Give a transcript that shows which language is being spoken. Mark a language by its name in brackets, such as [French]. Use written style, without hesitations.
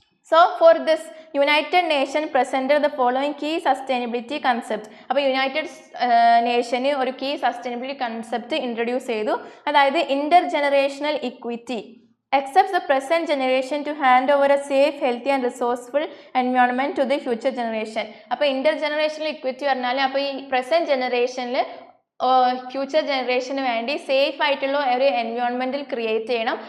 [English] So for this, United Nations presented the following key sustainability concepts. [Malayalam] അപ്പോൾ United നേഷന് ഒരു key sustainability concept introduce ചെയ്തു. [English] അതായത് intergenerational equity accepts the present generation to hand over a safe, healthy and resourceful environment to the future generation. [Malayalam] അപ്പോൾ ഇന്റർജനറേഷണൽ equity പറഞ്ഞാൽ അപ്പോൾ ഈ present ജനറേഷനിൽ future ജനറേഷന് വേണ്ടി സേഫ് ആയിട്ടുള്ള ഒരു എൻവയോൺമെൻറ്റിൽ ക്രിയേറ്റ് ചെയ്യണം.